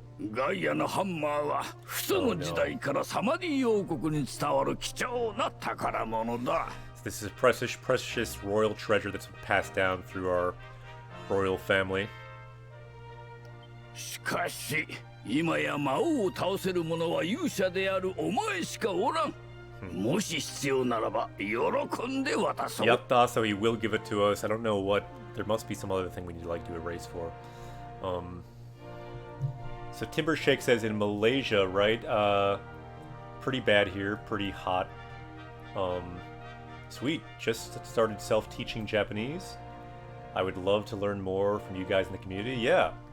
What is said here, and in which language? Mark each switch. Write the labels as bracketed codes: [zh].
[ja] ガイアのハンマーは父祖の時代からサマディ王国に伝わる貴重な宝物だ。 [en] This is a precious royal treasure that's been passed down through our royal family. [ja] しかし、今や魔王を倒せる者は勇者であるお前しかおらん。もし必要ならば喜んで渡そう。 [en] Yatta, so he will give it to us. I don't know what. There must be some other thing we need to like do a race for. So Timber Shake says in Malaysia, right? Pretty bad here, pretty hot. Sweet. Just started self-teaching Japanese. I would love to learn more from you guys in the community. Yeah.